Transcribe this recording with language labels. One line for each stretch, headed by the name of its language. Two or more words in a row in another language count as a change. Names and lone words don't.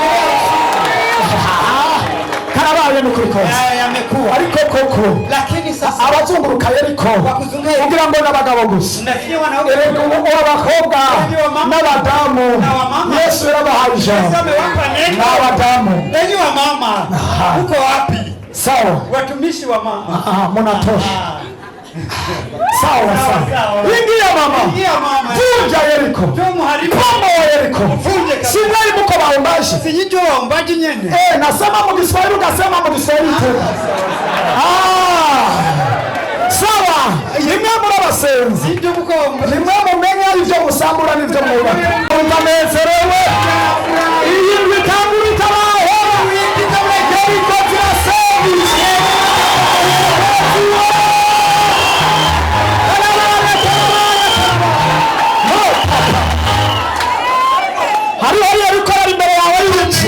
Rundi: Karabaye n'ukuri kose, ariko koko abazunguruka Yeriko kugira ngo n'abagabo gusa, abakobwa n'abadamu Yesu yarabahaye ijambo. N'abadamu
Swahili: enyi wa mama uko wapi? sawa, Watumishi wa mama munatosha. Sawa. Ingia mama, vunja Yeriko, bomoa Yeriko. Si mwari muko waombaje? Sijiombaji nyene. Nasema mu Kiswahili ukasema mu Kiswahili tena. Sawa.
Rundi: Nimwe muri abasenzi. Nimwe mumenye ibyo musambura n'ibyo mwubaka. Utanezerewe. Iyi bitangura itabaho. Yeriko zirasebi. Hariho Yeriko ari imbere yawe y'ubuki.